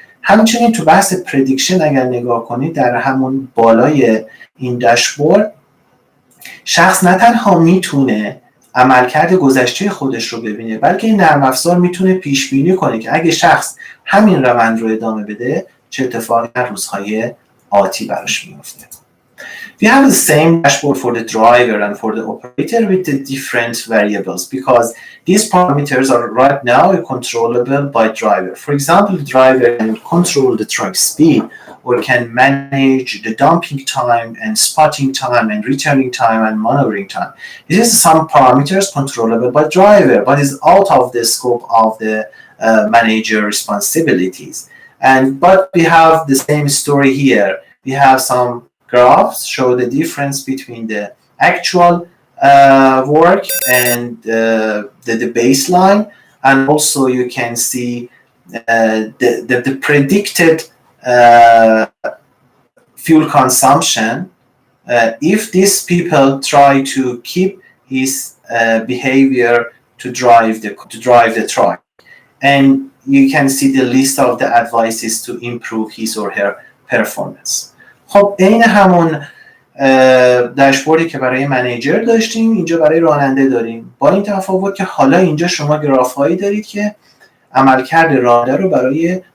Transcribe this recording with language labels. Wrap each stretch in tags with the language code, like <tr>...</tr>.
<fa>همچنین تو بحث پردیکشن اگر نگاه کنید در همون بالای این داشبورد، شخص نه تنها میتونه عملکرد گذشته خودش رو ببینه، بلکه این نرم افزار میتونه پیش بینی کنه که اگه شخص همین روند رو ادامه بده چه اتفاقی در روزهای آتی براش میفته.</fa> <en>We have the same dashboard for the driver and for the operator with the different variables because these parameters are right now controllable by driver. For example, the driver can control the truck speed or can manage the dumping time and spotting time and returning time and maneuvering time. This is some parameters controllable by driver, but is out of the scope of the manager responsibilities. But we have the same story here. We have some graphs show the difference between the actual work and the baseline, and also you can see the predicted fuel consumption if these people try to keep his behavior to drive the truck, and you can see the list of the advices to improve his or her performance.</en> <fa>خب این همون داشبوردی که برای منیجر داشتیم اینجا برای راننده داریم، با این تفاوت که حالا اینجا شما گراف هایی دارید که عملکرد راننده رو برای</fa>